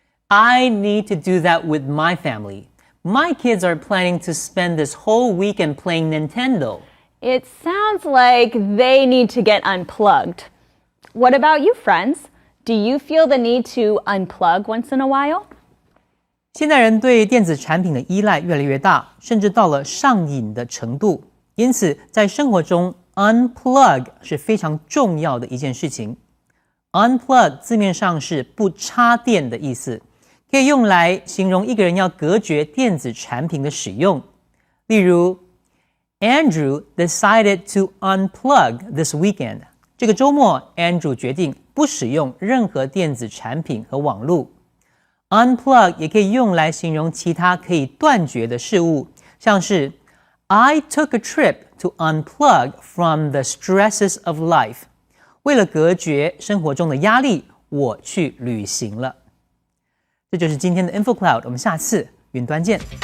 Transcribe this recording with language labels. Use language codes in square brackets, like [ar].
[en] I need to do that with my family. My kids are planning to spend this whole weekend playing Nintendo. It sounds like they need to get unplugged. What about you, friends? Do you feel the need to unplug once in a while? [zh] 现代人对电子产品的依赖越来越大，甚至到了上瘾的程度。因此，在生活中 unplug 是非常重要的一件事情。 unplug 字面上是不插电的意思，可以用来形容一个人要隔绝电子产品的使用。例如 [en] Andrew decided to unplug this weekend. [zh] 这个周末 Andrew 决定不使用任何电子产品和网络。 Unplug 也可以用来形容其他可以断绝的事物，像是 [en] I took a trip to unplug from the stresses of life. [zh] 为了隔绝生活中的压力，我去旅行了。这就是今天的 InfoCloud， 我们下次云端见。